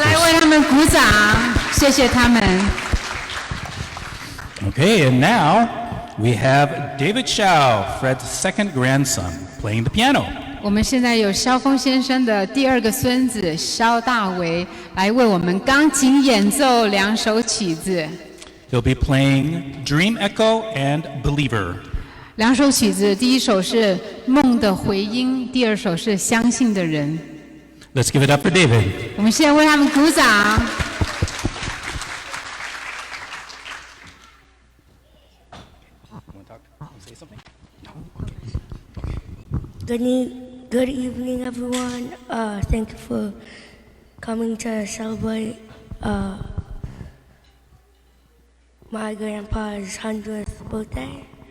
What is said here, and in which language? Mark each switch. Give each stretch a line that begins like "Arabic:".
Chinese: 来为他们鼓掌，谢谢他们。
English: Okay, and now we have David Hsiao, Fred's second grandson, playing the piano.
Chinese: 我们现在有萧锋先生的第二个孙子萧大为来为我们钢琴演奏2首曲子。
English: He'll be playing Dream Echo and Believer.
Chinese: 2首曲子，第一首是《梦的回音》，第2首是《相信的人》。
English: Let's give it up for David.
Chinese: 我们现在为他们鼓掌。
English: Good evening, everyone. Thank you for coming to celebrate my grandpa's 100th birthday.